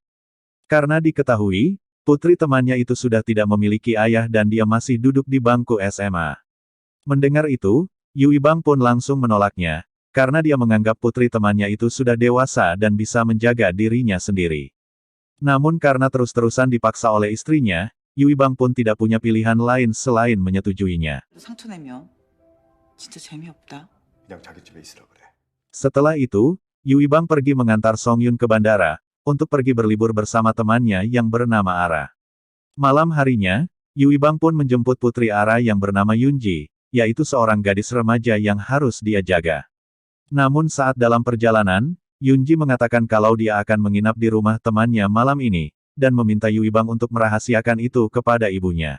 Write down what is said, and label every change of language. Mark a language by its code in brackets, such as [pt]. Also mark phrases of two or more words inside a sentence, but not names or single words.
[id] Karena diketahui, putri temannya itu sudah tidak memiliki ayah dan dia masih duduk di bangku SMA. Mendengar itu, Yui Bang pun langsung menolaknya, karena dia menganggap putri temannya itu sudah dewasa dan bisa menjaga dirinya sendiri. Namun karena terus-terusan dipaksa oleh istrinya, Yui Bang pun tidak punya pilihan lain selain menyetujuinya. [ko] 상처 내면 진짜 재미없다. 그냥 자기 집에 있으라 그래. [id] Setelah itu, Yui Bang pergi mengantar Song Yun ke bandara, untuk pergi berlibur bersama temannya yang bernama Ara. Malam harinya, Yui Bang pun menjemput putri Ara yang bernama Yunji, yaitu seorang gadis remaja yang harus dia jaga. Namun saat dalam perjalanan, Yunji mengatakan kalau dia akan menginap di rumah temannya malam ini, dan meminta Yui Bang untuk merahasiakan itu kepada ibunya.